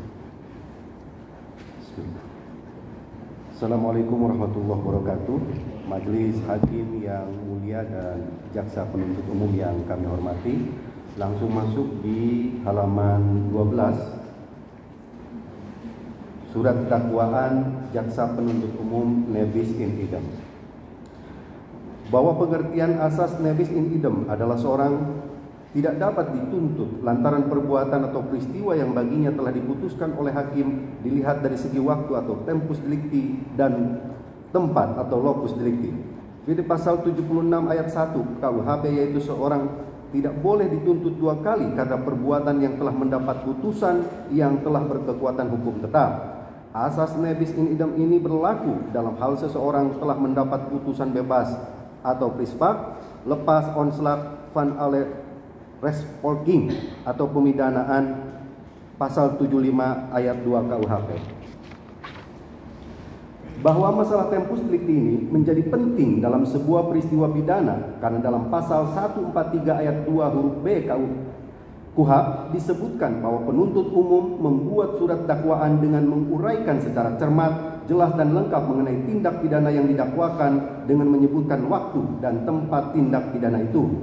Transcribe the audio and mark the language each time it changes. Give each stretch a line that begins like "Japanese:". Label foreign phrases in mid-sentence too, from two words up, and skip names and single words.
Arabic: السلام عليكم ورحمة الله وبركاته.
Indonesian: Majelis hakim yang mulia dan jaksa penuntut umum yang kami hormati, langsung masuk di halaman 12. Surat dakwaan jaksa penuntut umum
Latin: nebis in idem.
Indonesian: Bahwa pengertian asas
Latin: nebis in idem
Indonesian: adalah seorang tidak dapat dituntut lantaran perbuatan atau peristiwa yang baginya telah diputuskan oleh hakim dilihat dari segi waktu atau
Latin: tempus delicti
Indonesian: dan tempat atau
Latin: locus delicti.
Indonesian: Di pasal 76 ayat 1 KUHP, yaitu seorang tidak boleh dituntut dua kali karena perbuatan yang telah mendapat putusan yang telah berkekuatan hukum tetap. Asas
Latin: nebis in idem
Indonesian: ini berlaku dalam hal seseorang telah mendapat putusan bebas atau prispak, lepas
Dutch: onslaught van alle respolking
Indonesian: atau pemidanaan pasal 75 ayat 2 KUHP. Bahwa masalah tempus delicti ini menjadi penting dalam sebuah peristiwa pidana karena dalam pasal 143 ayat 2 huruf B KUHP disebutkan bahwa penuntut umum membuat surat dakwaan dengan menguraikan secara cermat, jelas dan lengkap mengenai tindak pidana yang didakwakan dengan menyebutkan waktu dan tempat tindak pidana itu.